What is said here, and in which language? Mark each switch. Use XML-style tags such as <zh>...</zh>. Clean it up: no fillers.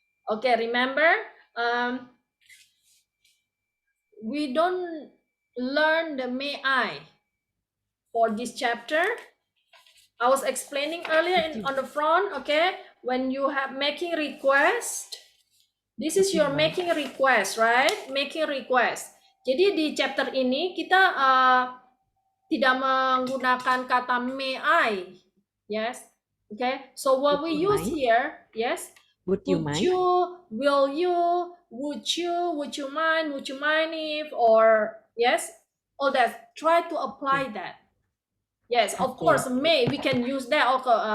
<en>Okay, remember, we don't learn the may I for this chapter. I was explaining earlier on the front, okay, when you have making request, this is your making request, right? Making request.</en> <id>Jadi di chapter ini kita tidak menggunakan kata</id> <en>may I. Yes. Okay. So what we use here, yes. Would you mind? Will you, would you mind if, or yes, all that. Try to apply that. Yes, of course, may, we can use that also.</en>